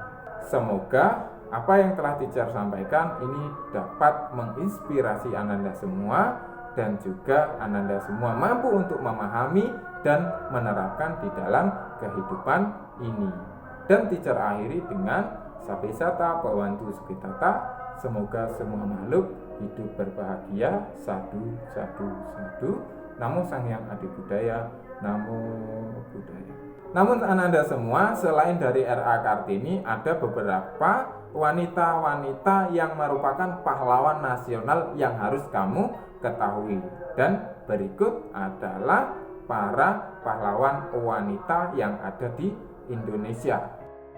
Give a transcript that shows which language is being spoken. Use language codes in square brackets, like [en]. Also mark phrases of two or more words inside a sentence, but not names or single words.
[id] Semoga apa yang telah teacher sampaikan ini dapat menginspirasi Ananda semua, dan juga Ananda semua mampu untuk memahami dan menerapkan di dalam kehidupan ini. Dan teacher akhiri dengan [pi] Sabesata Bhawantu Sukhitata. [id] Semoga semua makhluk hidup berbahagia. [pi] Sadu, sadu, sadu. [kaw] Namo Sang Hyang Adi Budaya. [pi] Namo Buddhaya. [id] Namun Ananda semua, selain dari R.A. Kartini, ada beberapa wanita-wanita yang merupakan pahlawan nasional yang harus kamu ketahui. Dan berikut adalah para pahlawan wanita yang ada di Indonesia.